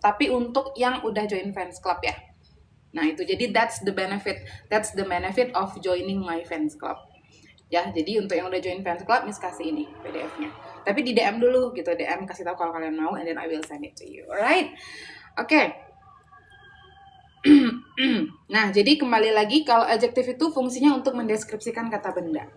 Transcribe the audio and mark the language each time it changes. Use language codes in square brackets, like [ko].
[id] Tapi untuk yang udah join fans club ya. Nah itu jadi [en] that's the benefit of joining my fans club. [id] Ya, jadi untuk yang udah join fans club, Miss kasih ini PDF-nya. Tapi di DM dulu gitu, DM kasih tahu kalau kalian mau, [en] and then I will send it to you. [id] Alright? Oke. Nah, jadi kembali lagi, kalau adjektif itu fungsinya untuk mendeskripsikan kata benda.